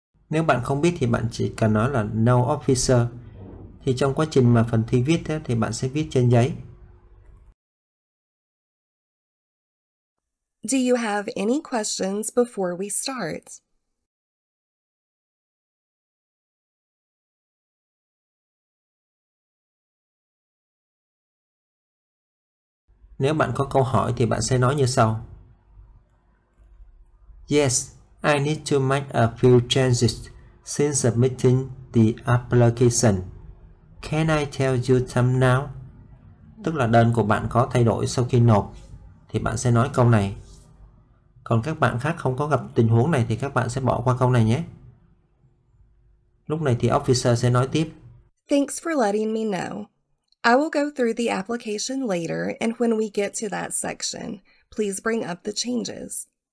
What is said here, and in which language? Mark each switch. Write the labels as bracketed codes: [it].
[vi] Nếu bạn không biết thì bạn chỉ cần nói là [en] No officer. [vi] Thì trong quá trình mà phần thi viết thì bạn sẽ viết trên giấy. [en] Do you have any questions before we start? [vi] Nếu bạn có câu hỏi thì bạn sẽ nói như sau. [en] Yes, I need to make a few changes since submitting the application. Can I tell you some now? [vi] Tức là đơn của bạn có thay đổi sau khi nộp thì bạn sẽ nói câu này. Còn các bạn khác không có gặp tình huống này thì các bạn sẽ bỏ qua câu này nhé. Lúc này thì officer sẽ nói tiếp. [en] Thanks for letting me know. I will go through the application later, and when we get to that section, please bring up the changes.